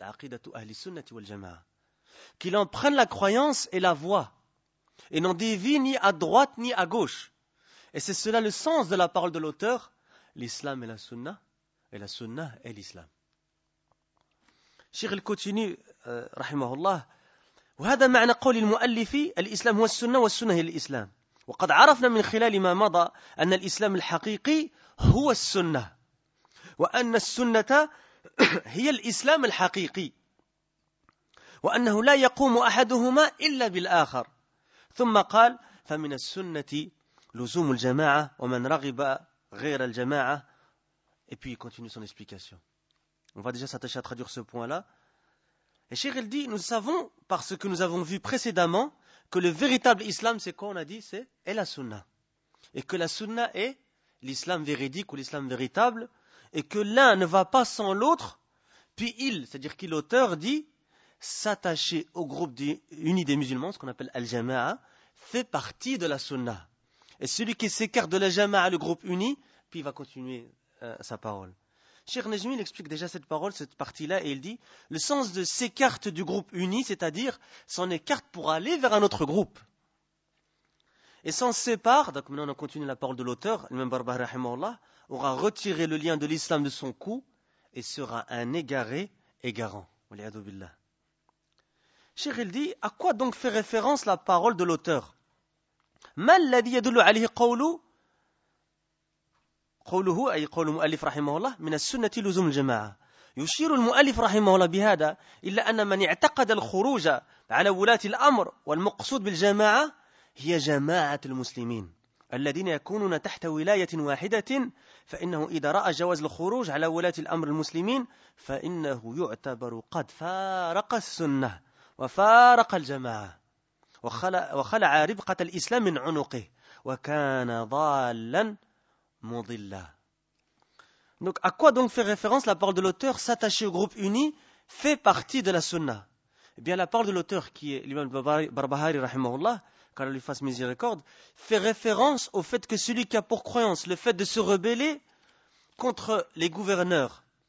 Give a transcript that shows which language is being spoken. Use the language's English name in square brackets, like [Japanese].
[French] Aqidatu ahli sunnati wal jama'a. Qu'il en prenne la croyance et la voie, et n'en dévie ni à droite ni à gauche. Et c'est cela le sens de la parole de l'auteur. L'islam est la sunna, et la sunna est l'islam. Cheikh continue, rahimahullah. [Arabic] وهذا معنى قول المؤلف الإسلام هو السنة والسنة هي الإسلام. وقد عرفنا من خلال ما مضى أن الإسلام الحقيقي هو السنة. وأن السنة هي الإسلام الحقيقي وأنه لا يقوم أحدهما إلا بالآخر ثم قال فمن السنة لزوم الجماعة ومن رغب غير الجماعة [French] et puis il continue son explication. On va déjà s'attacher à traduire ce point-là. Et Cheikh il dit, nous savons, par ce que nous avons vu précédemment, que le véritable islam, c'est quoi on a dit ? C'est la sunna. Et que la sunna est l'islam véridique ou l'islam véritable. Et que l'un ne va pas sans l'autre, puis il, c'est-à-dire qu'il l'auteur dit, s'attacher au groupe unis des musulmans, ce qu'on appelle Al-Jama'a, fait partie de la Sunna. Et celui qui s'écarte de la Jama'a, le groupe uni, puis il va continuer sa parole. Cheikh Najmi, il explique déjà cette parole, cette partie-là, et il dit, le sens de s'écarte du groupe uni, c'est-à-dire s'en écarte pour aller vers un autre groupe. Et sans sépare, donc maintenant on continue la parole de l'auteur, l'imam Barbah rahimahullah, aura retiré le lien de l'islam de son cou et sera un égaré égarant. Waliyadu billah. Cheikh, il dit, à quoi donc fait référence la parole de l'auteur ? [Arabic] Ma alladhi yadullu alayhi qawlu قوله أي قول المؤلف رحمه الله من السنة لزوم الجماعة يشير المؤلف رحمه الله بهذا إلا أن من اعتقد الخروج على ولاة الأمر والمقصود بالجماعة هي جماعة المسلمين الذين يكونون تحت ولاية واحدة فإنه إذا رأى جواز الخروج على ولاة الأمر المسلمين فإنه يعتبر قد فارق السنة وفارق الجماعة وخلع ربقة الإسلام من عنقه وكان ضالا Mondillah. [French] Donc, à quoi donc fait référence la parole de l'auteur ? S'attacher au groupe uni fait partie de la sunna. Eh bien, la parole de l'auteur, qui est l'imam Barbahari, rahimahullah, qu'Allah lui fasse miséricorde, fait référence au fait que celui qui a pour croyance le fait de se rebeller contre les gouverneurs.